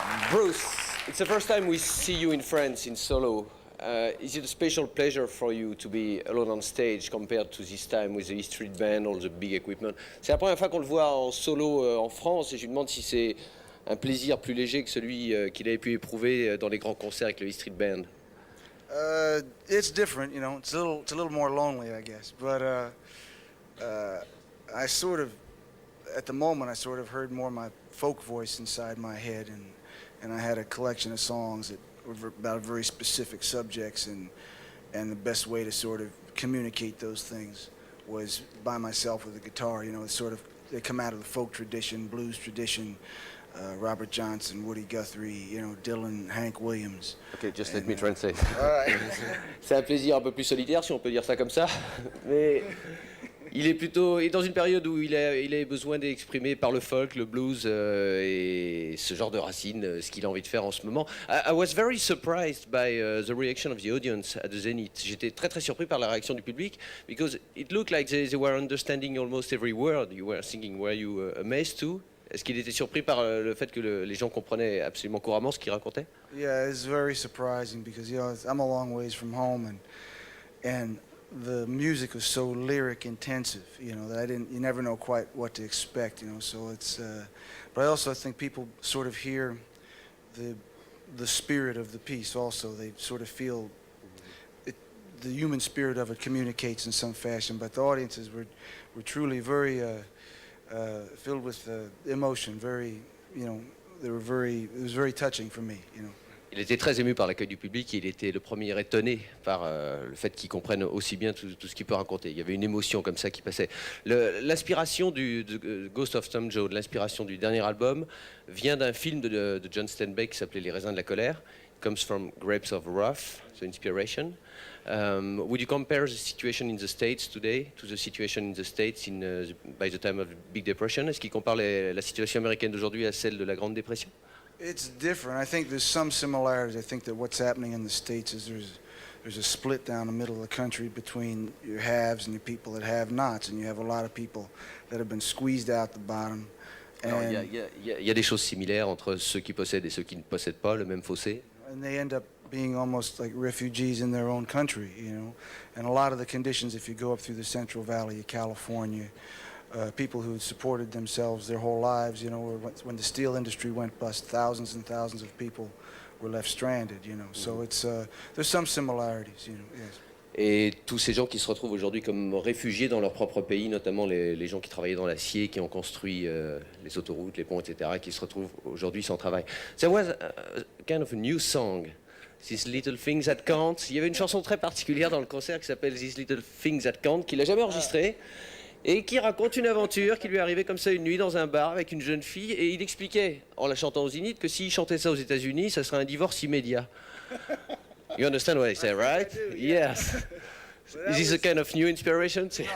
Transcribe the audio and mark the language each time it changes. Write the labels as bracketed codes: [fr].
[en] Bruce, it's the first time we see you in France in solo. Is it a special pleasure for you to be alone on stage compared to this time with the E Street Band, all the big equipment? [fr] C'est la première fois qu'on le voit en solo en France et je lui demande si c'est un plaisir plus léger que celui qu'il avait pu éprouver dans les grands concerts avec le E Street Band. [en] It's different, you know. It's a little more lonely, I guess. But I sort of, at the moment, I sort of heard more my folk voice inside my head, and I had a collection of songs that were about very specific subjects, and the best way to sort of communicate those things was by myself with a guitar. You know, it's sort of, they come out of the folk tradition, blues tradition. Robert Johnson, Woody Guthrie, you know, Dylan, Hank Williams. Ok, just let me translate. Right. [fr] C'est un plaisir un peu plus solitaire, si on peut dire ça comme ça. Mais il est plutôt dans une période où il a besoin d'exprimer par le folk, le blues et ce genre de racines, ce qu'il a envie de faire en ce moment. [en] I was very surprised by the reaction of the audience at the Zenith. [fr] J'étais très très surpris par la réaction du public [en] because it looked like they were understanding almost every word you were singing. Were you amazed too? [fr] Est-ce qu'il était surpris par le fait que les gens comprenaient absolument couramment ce qu'il racontait? [en] Yeah, it's very surprising because, you know, I'm a long ways from home, and the music was so lyric intensive, you know, that you never know quite what to expect, you know. So it's, but I also think people sort of hear the spirit of the piece. Also, they sort of feel it, the human spirit of it communicates in some fashion. But the audiences were truly very. Filled with emotion, very, you know, it was very touching for me, you know. [fr] Il était très ému par l'accueil du public et il était le premier étonné par le fait qu'il comprenne aussi bien tout ce qu'il peut raconter. Il y avait une émotion comme ça qui passait. L'inspiration de Ghost of Tom Joad, l'inspiration du dernier album, vient d'un film de John Steinbeck qui s'appelait Les raisins de la colère. [en] It comes from Grapes of Wrath, the inspiration. Would you compare the situation in the States today to the situation in the States by the time of the Big Depression? [fr] Est-ce qu'il compare la situation américaine d'aujourd'hui à celle de la Grande Dépression? [en] It's different. I think there's some similarities. I think that what's happening in the States is there's a split down the middle of the country between your haves and your people that have nots, and you have a lot of people that have been squeezed out the bottom. [fr] Alors, il y a des choses similaires entre ceux qui possèdent et ceux qui ne possèdent pas, le même fossé. [en] And they end up being almost like refugees in their own country, you know. And a lot of the conditions, if you go up through the Central Valley of California, people who supported themselves their whole lives, you know, when the steel industry went bust, thousands and thousands of people were left stranded, you know. So it's there's some similarities, you know. Yes. [fr] Et tous ces gens qui se retrouvent aujourd'hui comme réfugiés dans leur propre pays, notamment les gens qui travaillaient dans l'acier, qui ont construit les autoroutes, les ponts, etc., qui se retrouvent aujourd'hui sans travail. [en] There was a kind of a new song, These Little Things That Count. [fr] Il y avait une chanson très particulière dans le concert qui s'appelle These Little Things That Count, qu'il n'a jamais enregistrée, et qui raconte une aventure qui lui est arrivée comme ça une nuit dans un bar avec une jeune fille, et il expliquait, en la chantant aux Zénith, que s'il chantait ça aux États-Unis, ça serait un divorce immédiat. [en] You understand what I say, right? I do, yeah. Yes. Is this a kind of new inspiration?